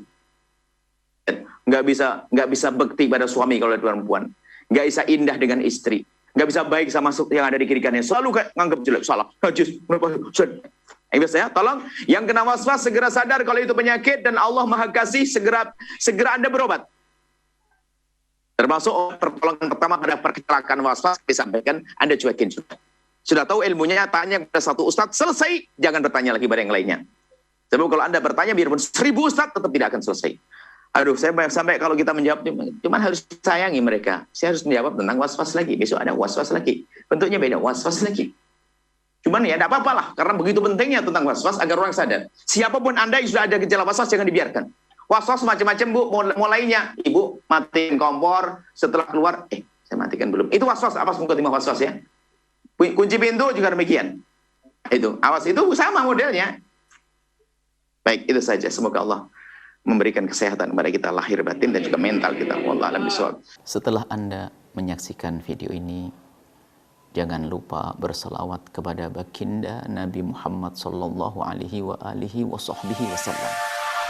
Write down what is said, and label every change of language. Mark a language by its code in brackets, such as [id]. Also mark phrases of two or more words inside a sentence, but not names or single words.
[id] Nggak bisa bekti pada suami kalau ada perempuan, nggak bisa indah dengan istri, nggak bisa baik sama yang ada di kiri kanan, selalu kayak nganggap jelek, salah, najis, ya, tolong yang kena was-was segera sadar kalau itu penyakit dan Allah Maha Kasih, segera Anda berobat. Termasuk pertolongan pertama pada perkecelakaan was-was disampaikan, Anda cuekin sudah tahu ilmunya, tanya kepada satu ustadz, selesai, jangan bertanya lagi pada yang lainnya. Sebab kalau Anda bertanya biarpun 1000 ustadz tetap tidak akan selesai. Aduh, saya sampai kalau kita menjawab, cuman harus sayangi mereka. Saya harus menjawab tentang was-was lagi. Besok ada was-was lagi. Bentuknya beda, was-was lagi. Cuman ya tidak apa-apa lah, karena begitu pentingnya tentang was-was agar orang sadar. Siapapun Anda yang sudah ada gejala was-was, jangan dibiarkan. Was-was macam-macam, Bu. Mulainya, Ibu matiin kompor, setelah keluar, saya matikan belum. Itu was-was, awas mengkotimah was-was ya. Kunci pintu juga demikian. Itu, awas, itu sama modelnya. Baik, itu saja. Semoga Allah memberikan kesehatan kepada kita lahir batin dan juga mental kita. [ar] والله أعلم بالصواب. [id] Setelah Anda menyaksikan video ini, jangan lupa berselawat kepada baginda Nabi Muhammad [ar] صلى الله عليه وعلى آله وسلم.